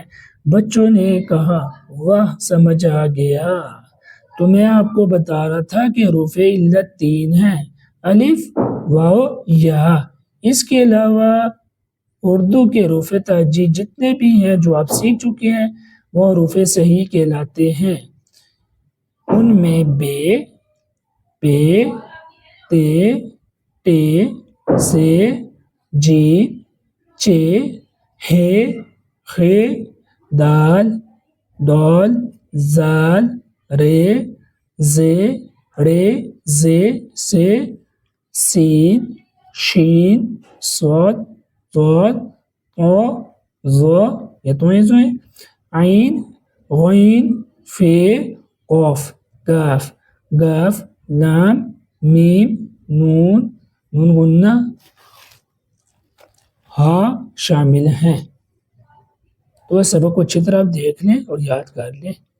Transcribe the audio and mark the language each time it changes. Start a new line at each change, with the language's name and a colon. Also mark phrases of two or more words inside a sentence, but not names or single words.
Urdu: بچوں نے کہا واہ، سمجھ آ گیا، تو میں آپ کو بتا رہا تھا کہ حروف علت 3 ہیں: الف، واو، یا۔ اس کے علاوہ اردو کے حروف تہجی جتنے بھی ہیں جو آپ سیکھ چکے ہیں وہ حروف صحیح کہلاتے ہیں۔ ان میں ب، پ، ت، ٹ، ث، ج، چ، ح، خ، د، ڈ، ذ، ر، ز، ڑ، ظ، ص، س، ش، ص، ض، ط، ظ یہ تو ہیں، عین، غین، ف، قاف، کاف، گاف، لام، میم، نون، نون غنہ، ہاء شامل ہیں۔ تو اس سبق کو اچھی طرح دیکھ لیں اور یاد کر لیں۔